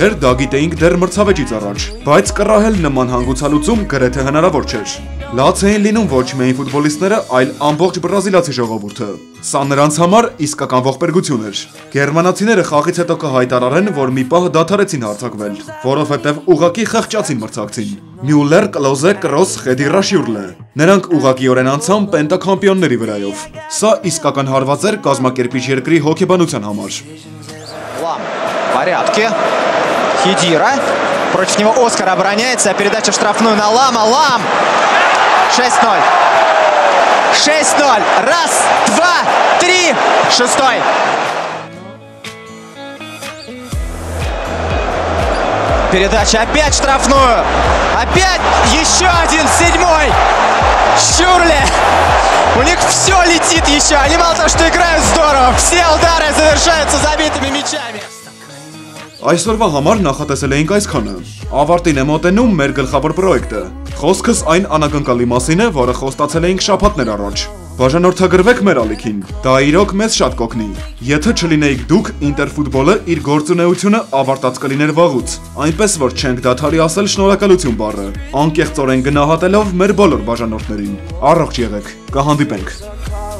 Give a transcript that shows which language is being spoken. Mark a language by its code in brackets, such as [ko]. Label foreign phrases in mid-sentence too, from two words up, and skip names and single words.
[hy] էր, դա գիտեինք դեռ մրցավեճից առաջ, բայց կռահել նման հանգուցալուծում գրեթե հնարավոր չէր։ Լաց էին լինում ոչ միայն ֆուտբոլիստները, այլ ամբողջ բրազիլացի ժողովուրդը։ Սա նրանց համար իսկական ողբերգություն էր։ Գերմանացիները խաղից հետո կհայտարարեն, որ մի պահ դադարեցին հարձակվել, որովհետև ուղղակի խղճացին մրցակցին։ Մյուլլեր, Կլոզե, Կրոս, Խեդիրա Շյուրլը։ Նրանք ուղղակիորեն անցան պենտակամպիոնների враев։ Սա իսկական հարված էր կազմակերպիչ երկրի հոգեբանության համար։ [ru] Лам в порядке. Хедира. Против него Оскар обороняется. Передача в штрафную на Лама. Лам. 6-0. 6-0. Раз, два, три. Шестой. Передача опять в штрафную. Опять еще один, 7-й. Шюрле. У них все летит еще. Они мало того, что играют здорово. Все удары завершаются забитыми мячами. [hy] Այսօրվա համար նախատեսել էինք այսքանը։ Ավարտին է մոտենում մեր գլխավոր պրոյեկտը։ Խոսքս այն անակնկալի մասին է, որը խոստացել էինք շաբաթներ առաջ։ Բաժանորդագրվեք մեր ալիքին, դա իրոք մեզ շատ կօգնի։ Եթե չլինեիք դուք, Ինտերֆուտբոլը իր գործունեությունը ավարտած կլիներ վաղուց, այնպես որ չենք դադարի ասել շնորհակալություն բառը, անկեղծորեն գնահատելով մեր բոլոր բաժանորդներին։ Առողջ եղեք, կհանդիպենք։